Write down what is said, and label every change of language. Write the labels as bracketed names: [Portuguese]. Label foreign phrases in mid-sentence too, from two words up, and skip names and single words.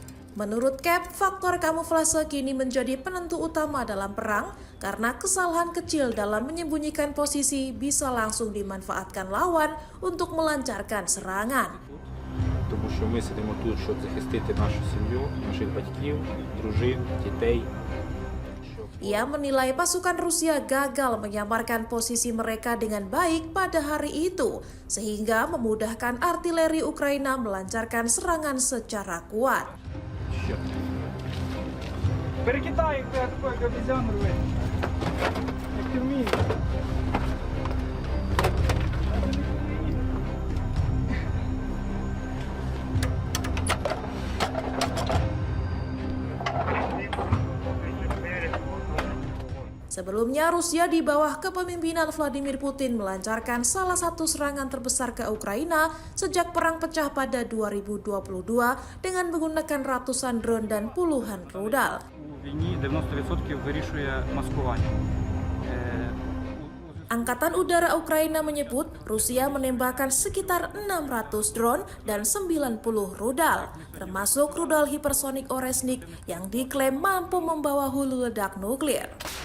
[Indonesian] Menurut Cap, faktor kamuflase kini menjadi penentu utama dalam perang karena kesalahan kecil dalam menyembunyikan posisi bisa langsung dimanfaatkan lawan untuk melancarkan serangan. [Ukrainian] Тому що ми сидимо тут, щоб захистити нашу сім'ю, наших батьків, дружин, дітей. [Indonesian] Ia menilai pasukan Rusia gagal menyamarkan posisi mereka dengan baik pada hari itu, sehingga memudahkan artileri Ukraina melancarkan serangan secara kuat. [Russian] Перекидай, такой, как обезьян рвет. [Ukrainian] Як ти вмієш. [Indonesian] Sebelumnya, Rusia di bawah kepemimpinan Vladimir Putin melancarkan salah satu serangan terbesar ke Ukraina sejak perang pecah pada 2022 dengan menggunakan ratusan drone dan puluhan rudal. [Ukrainian] У війні 90% вирішує маскування. [Indonesian] Angkatan Udara Ukraina menyebut Rusia menembakkan sekitar 600 drone dan 90 rudal, termasuk rudal hipersonik Oresnik yang diklaim mampu membawa hulu ledak nuklir.